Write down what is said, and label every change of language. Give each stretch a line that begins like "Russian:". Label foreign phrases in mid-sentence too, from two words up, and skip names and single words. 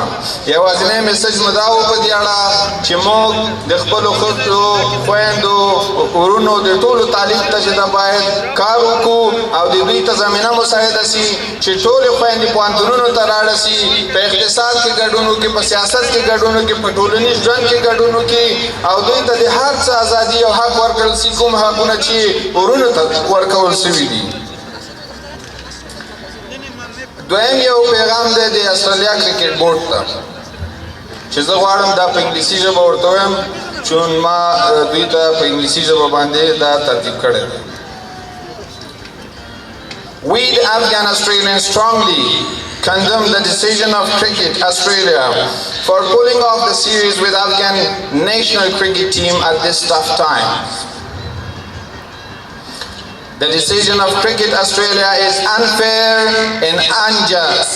Pashto: یوازینی میسج مې دا و په دې اړه چې موږ د خپلو ښځو خویندو ورونو د ټولو تعلیم ته چې دا باید کار وکړو او د دوی ته زمینه مساعده شي چې ټولې خویندې پوهنتونونو ته لاړه شي، په اقتصاد کې ګډون وکړي، په سیاست کې ګډون وکړي، په ټولنیز ژوند کې ګډون وکړي او دوی ته د هر څه ازادي او حق ورکړل شي کوم حقونه چې ورونو ته ورکول شوي دي. دویم یو پیغام دی د استرالیا کرکټ بورډ ته چې زه غواړم دا په انګلیسي ژبه ورته ووایم چون ما دوی ته په انګلیسي ژبه باندې دا ترتیب کړی دی.
English: We the Afghan Australians strongly condemn the decision of Cricket Australia for pulling off the series with Afghan national cricket team at this tough time. The decision of Cricket Australia is unfair and unjust.